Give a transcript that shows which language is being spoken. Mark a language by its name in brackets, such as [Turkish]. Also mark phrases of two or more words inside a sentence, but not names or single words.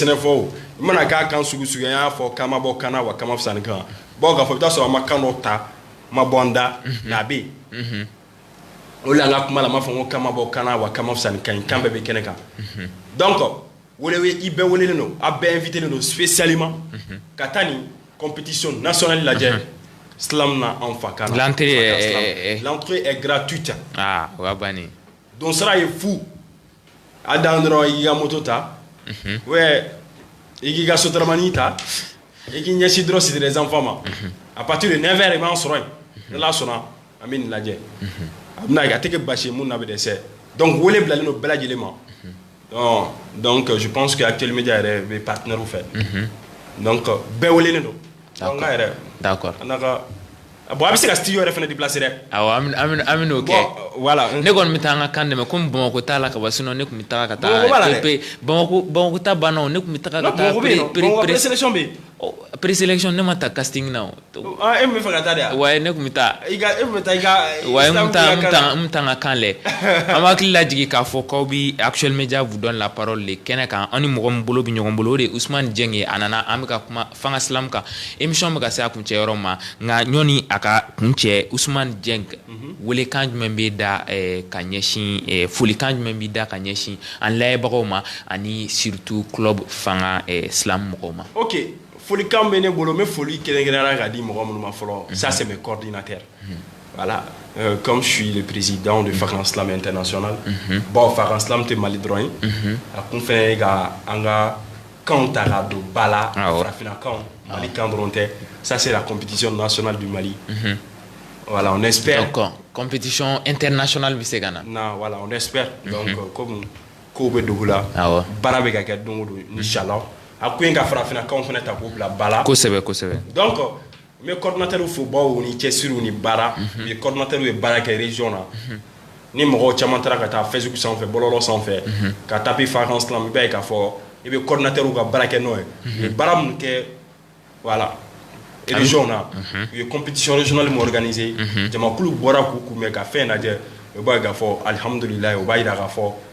[Bambara] sɛnɛfɔ o i mana k'a kan sugu sugu an y'a fɔ k'an ma bɔ kan na wa k'an ma fisa ni kan bawo k'a fɔ i bɛ taa sɔrɔ an ma kan dɔ ta ma bɔ an da nka a bɛ yen o de la an ka kuma la n b'a fɔ ko kan ma bɔ kan na wa kan ma fisa ni kan ye kan bɛɛ bɛ kɛnɛ kan donc i bɛɛ welelen don a bɛɛ invitelen don spécialement ka taa nin [French] compétition nationale [Bambara] lajɛ slam na an fa kan na [French] l'entrée est gratuite [Bambara] o y'a bannen donc sara ye fu a dan dɔrɔn i k'i ka moto ta ouais i k'i ka sotaramani ta i k'i ɲɛsin dɔrɔn [French] c'était des enfants [Bambara] ma [French] à partir de 9h [Bambara] i b'an sɔrɔ yen n'Ala sɔnna an bɛ nin lajɛ a bɛna a tɛ kɛ baasi ye mun na bɛ dɛsɛ donc wele bilalen don bɛɛ lajɛlen ma donc [French] je pense que [Bambara] Actuel Media yɛrɛ bɛ partenaire fɛ donc bɛɛ welelen don donc n ka yɛrɛ [French] d'accord [Bambara] an n'a ka bon a bɛ se ka studio yɛrɛ fana déplacer dɛ. awɔ an bɛ n'o kɛ. [French] bon voilà. [Bambara] ne kɔni bɛ taa an ka kan dɛmɛ komi Bamakɔ t'a la ka ban sinon ne tun bɛ taga ka taa. Bamakɔ b'a la dɛ. Bamakɔ ta banna o ne tun bɛ taga ka taa. Bamakɔ bɛ yen nɔ Bamakɔ présélection bɛ yen. présélection ne ma ta casting na o. e min bɛ fɛ ka taa de wa. ouais ne tun bɛ taa. e bɛ taa i ka. ouais n bɛ taa n ka kan lajɛ. an b'a hakili lajigin k'a fɔ k'aw bɛ Actuel Media [French] vous donne la parole [Bambara] de kɛnɛ kan an ni mɔgɔ min bolo bɛ ɲɔgɔn bolo o de ye Ousmane Dieng ye a nana an bɛ ka kuma fanga silamu kan émission bɛ ka se a kuncɛ yɔrɔ ma nka ɲɔni a ka kuncɛ Ousmane Dieng welekan jumɛn bɛ da ka ɲɛsin folikan jumɛn bɛ da ka ɲɛsin an layɛbagaw ma ani surtout club fanga silamu mɔgɔw ma. ok folikan bɛ ne bolo n bɛ foli kɛrɛnkɛrɛnnenya ka di mɔgɔ minnu ma fɔlɔ [French] ça c'est mes coordinateurs. Voilà, comme je suis le président de [Bambara] Fakan Slam International, bon, Fakan Slam te Mali drawing, a kun fɛnɛ ka an ka kanw ta ka don ba la, farafina kanw, Mali kan dɔrɔn tɛ, [French] ça c'est la compétition nationale du Mali. Voilà, on espère. [Bambara] Donc, [French] compétition internationale [Bambara] bɛ se ka na. [French] Non, voilà, on espère. Donc, comme [Bambara] kow bɛ dogo la, baara bɛ ka kɛ don o don, inchallah. A ko in ka farafina kanw fɛnɛ ta k'o bila ba la. Kosɛbɛ kosɛbɛ. Donc, n bɛ coordinateur fo baw ni cɛsiriw ni baara u ye coordinateur ye baara kɛ région na ni mɔgɔw caman taara ka taa Facebook sanfɛ bɔlɔlɔ sanfɛ ka taper Fakan Slam i b'a ye k'a fɔ i bɛ coordinateur ka baara kɛ n'o ye u ye baara mun kɛ voilà région na u ye [French] compétition régionale [Bambara] mun organisé jamakulu bɔra k'u kunbɛn ka fɛn lajɛ u b'a ye k'a fɔ alihamudulilayi u b'a yira k'a fɔ